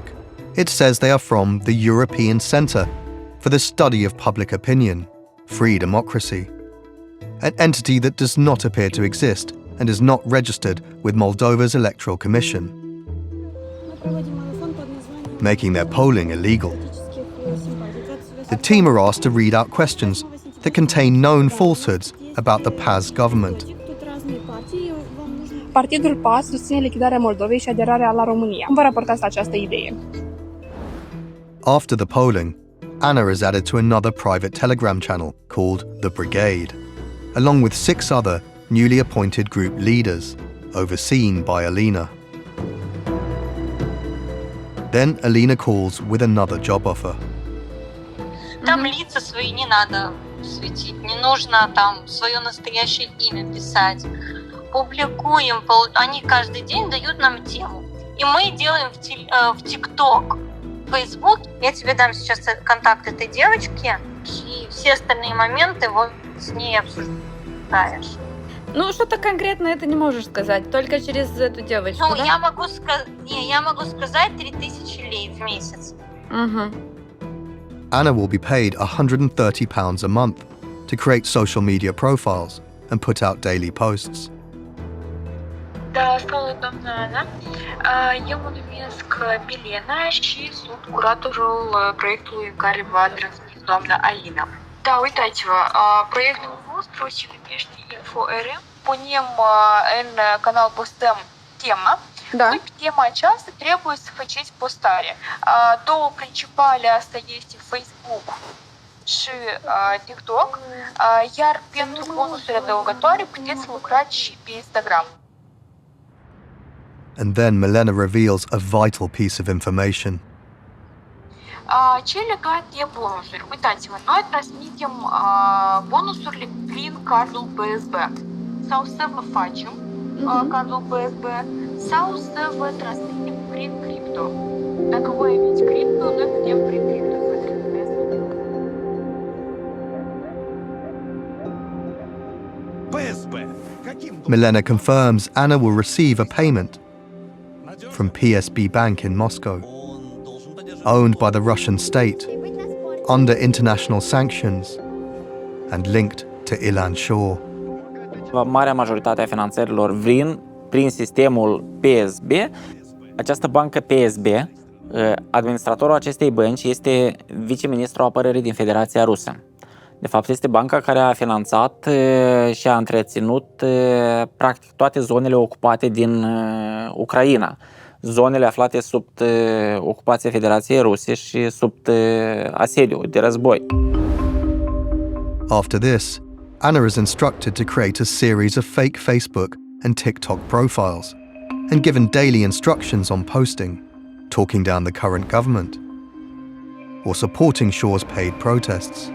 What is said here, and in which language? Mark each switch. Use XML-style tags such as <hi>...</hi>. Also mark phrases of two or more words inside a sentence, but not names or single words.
<en>It says they are from the European Centre for the Study of Public Opinion, Free Democracy, an entity that does not appear to exist and is not registered with Moldova's Electoral Commission, making their polling illegal. The team are asked to read out questions that contain known falsehoods about the PAS government.</en> <ro>Partidul PAS susține lichidarea Moldovei și aderarea la România. Cum vă raportați la această idee?</ro> <en>After the polling, Anna is added to another private Telegram channel called The Brigade, along with 6 other newly appointed group leaders, overseen by Alina. Then Alina calls with another job offer.</en> <ru>Там лица свои не надо светить, не нужно там свое настоящее имя писать. Публикуем, они каждый день дают нам тему. И мы делаем в ТикТок, Фейсбук. Я тебе дам сейчас контакт этой девочки, и все остальные моменты вот с ней обсуждаешь. Ну, что-то конкретно это не можешь сказать, только через эту девочку, Ну, да? я могу сказать 3000 лей в месяц. Угу.</ru> <en>Anna will be paid £130 a month to create social media profiles and put out daily posts.</en> <ro>Da, salut, doamna Ana. Eu mă numesc Milena și sunt curatorul proiectului care va transmis doamna Alina. Da, uitați-vă, proiectul nostru se numește InfoRM. Punem în canal, postăm tema. Da. Și pe tema aceasta trebuie să faceți postare. Două principale, asta este Facebook și TikTok, iar pentru bonusuri adăugătoare puteți lucra și pe Instagram.</ro> <en>And then Milena reveals a vital piece of information.</en> <ro>Ce legat de bonusuri? Uitați-vă, noi transmitem bonusurile prin cardul PSB. Sau să vă facem cardul PSB, sau să vă transmitem prin cripto. Dacă voi aveți cripto, noi putem prin cripto să vă transmitem.</ro> <en>Milena confirms Anna will receive a payment from PSB Bank in Moscow, owned by the Russian state, under international sanctions and linked to Ilan Shor.</en> <ro>Marea majoritate a finanțărilor vin prin sistemul PSB. Această bancă PSB, administratorul acestei bănci este viceministrul apărării din Federația Rusă. De fapt, este banca care a finanțat și a întreținut practic toate zonele ocupate din Ucraina, zonele aflate sub ocupația Federației Ruse și sub asediu de război.</ro> <en>After this, Anna is instructed to create a series of fake Facebook and TikTok profiles and given daily instructions on posting, talking down the current government, or supporting Shor's paid protests.</en>